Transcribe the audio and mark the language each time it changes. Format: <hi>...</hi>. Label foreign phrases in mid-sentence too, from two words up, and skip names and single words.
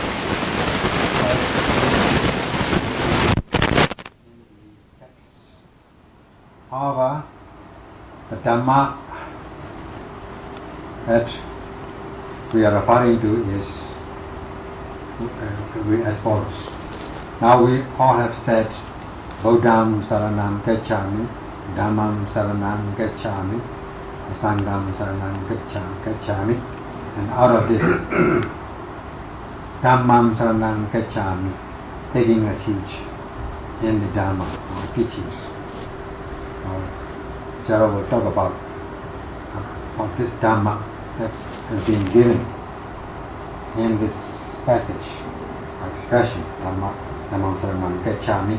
<en>However, the Dhamma that we are referring to is as follows. Now we all have said</en> <pi>Buddham Saranam Gacchami, Dhammam Saranam Gacchami, Sangham Saranam Gacchami,</pi> <en>and out of this</en> <pi>Dhammam Saranam Gacchami,</pi> <en>taking refuge in the Dhamma or teachings. Chara will talk about this Dhamma that has been given in this passage or expression,</en> <pi>Dhammam Saranam Gacchami.</pi>